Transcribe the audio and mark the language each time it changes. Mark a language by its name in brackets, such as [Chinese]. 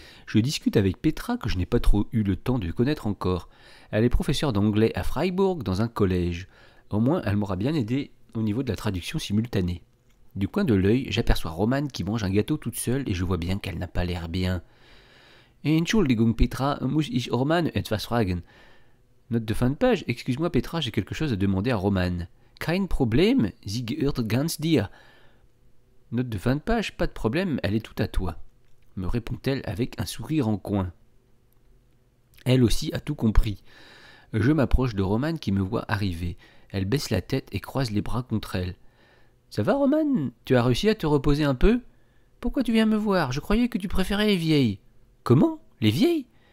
[French] Je discute avec Petra que je n'ai pas trop eu le temps de connaître encore. Elle est professeure d'anglais à Freiburg dans un collège. Au moins, elle m'aura bien aidé au niveau de la traduction simultanée. Du coin de l'œil, j'aperçois Romane qui mange un gâteau toute seule et je vois bien qu'elle n'a pas l'air bien. [German] Entschuldigung Petra, muss ich Roman etwas fragen? [French] Note de fin de page, excuse-moi Petra, j'ai quelque chose à demander à Romane. [German] Kein Problem, sie gehört ganz dir. [French] Note de fin de page, pas de problème, elle est tout à toi, me répond-elle avec un sourire en coin. Elle aussi a tout compris. Je m'approche de Romane qui me voit arriver. Elle baisse la tête et croise les bras contre elle. Ça va Romane? Tu as réussi à te reposer un peu? Pourquoi tu viens me voir? Je croyais que tu préférais les vieilles. Comment? Les vieilles?